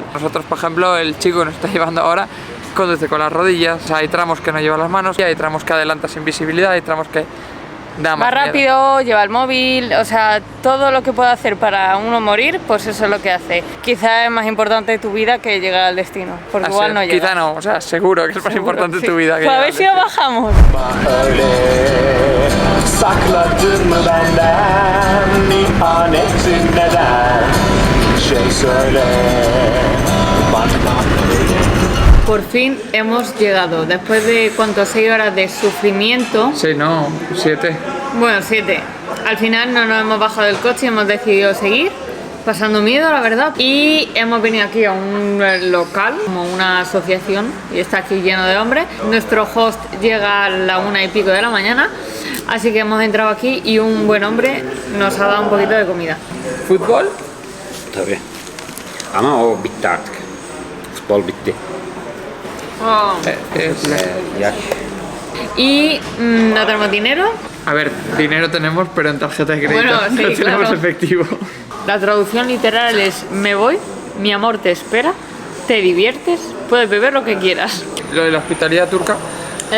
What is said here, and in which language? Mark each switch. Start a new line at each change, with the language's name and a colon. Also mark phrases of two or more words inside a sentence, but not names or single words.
Spanish: Nosotros, por ejemplo, el chico que nos está llevando ahora conduce con las rodillas, o sea, hay tramos que no lleva las manos, y hay tramos que adelanta sin visibilidad, hay tramos que da más Va rápido, lleva el móvil, o sea, todo lo que puede hacer para uno morir, pues eso es lo que hace. Quizá es más importante tu vida que llegar al destino, porque igual no llega. Quizá no, o sea, seguro que es más importante tu vida que pues a llegar ver al si lo bajamos.
Turkish: Sakladın mı benden ihanetin neden? Şey söyle bakma öyle.
Spanish: Por fin hemos llegado, después de ¿cuánto? 6 horas de sufrimiento. Sí, no, 7. Bueno, 7. Al final no nos hemos bajado del coche y hemos decidido seguir, pasando miedo, la verdad. Y hemos venido aquí a un local, como una asociación, y está aquí lleno de hombres. Nuestro host llega a la 1 y pico de la mañana, así que hemos entrado aquí y un buen hombre nos ha dado un poquito de comida. ¿Fútbol?
Turkish: Tabii. Ama o bitti artık. Futbol bitti. Oh.
Spanish: Ya. Y no tenemos dinero. A ver, dinero tenemos, pero en tarjeta de crédito. Bueno, sí, no tenemos claro. efectivo. La traducción literal es: me voy, mi amor te espera. te diviertes, puedes beber lo que quieras. Lo de la hospitalidad turca, Es